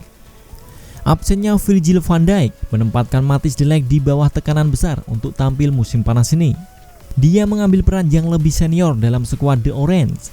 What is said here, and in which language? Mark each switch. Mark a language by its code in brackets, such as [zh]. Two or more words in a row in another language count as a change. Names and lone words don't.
[id] Absennya Virgil van Dijk menempatkan Matthijs de Ligt di bawah tekanan besar untuk tampil musim panas ini. Dia mengambil peran yang lebih senior dalam skuad The Orange.